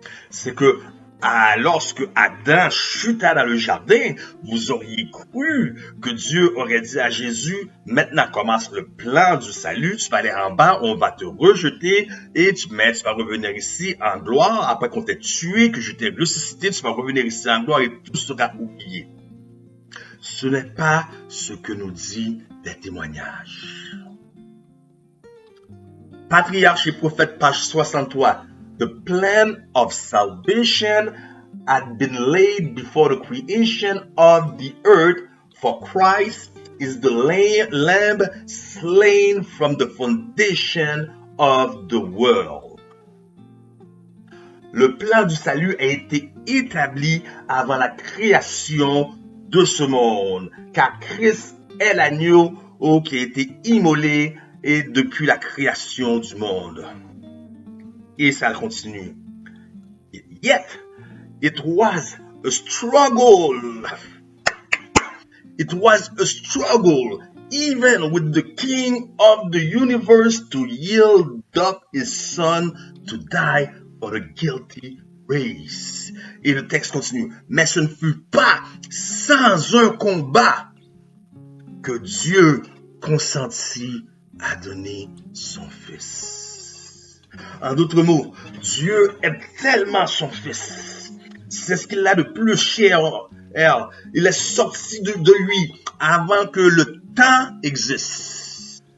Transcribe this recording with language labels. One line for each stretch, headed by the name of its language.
French: C'est que lorsque Adam chuta dans le jardin, vous auriez cru que Dieu aurait dit à Jésus, maintenant commence le plan du salut, tu vas aller en bas, on va te rejeter et tu vas revenir ici en gloire, après qu'on t'ait tué, que je t'ai ressuscité, tu vas revenir ici en gloire et tout sera oublié. Ce n'est pas ce que nous dit les témoignages. Patriarche et prophète, page 63.
English: The plan of salvation had been laid before the creation of the earth, for Christ is the lamb slain from the foundation of the world.
French: Le plan du salut a été établi avant la création de ce monde, car Christ est l'agneau qui a été immolé et depuis la création du monde. Et ça continue.
English: Yet, it was a struggle. It was a struggle, even with the King of the universe, to yield up his son to die for the guilty race.
French: Et le texte continue. Mais ce ne fut pas sans un combat que Dieu consentit à donner son Fils. En d'autres mots, Dieu aime tellement son Fils. C'est ce qu'il a de plus cher. Il est sorti de lui avant que le temps existe.